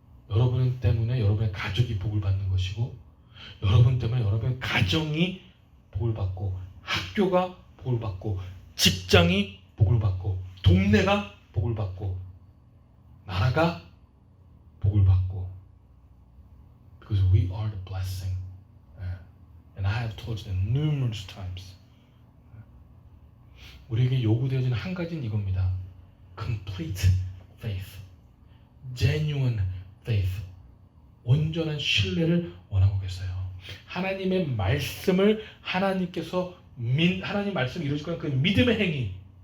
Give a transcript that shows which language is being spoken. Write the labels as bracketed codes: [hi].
[ko] 여러분 때문에 여러분의 가족이 복을 받는 것이고, 여러분 때문에 여러분의 가정이 복을 받고, 학교가 복을 받고, 직장이 복을 받고, 동네가 복을 받고, 나라가 복을 받고. [en] Because we are the blessing. And I have told you numerous times. [ko] 우리에게 요구되어지는 한 가지는 이겁니다. [en] Complete faith. Genuine faith. [ko] 온전한 신뢰를 원하고 계세요. 하나님의 말씀을 하나님께서 하나님 말씀을 이루실 거는 그 믿음의 행위.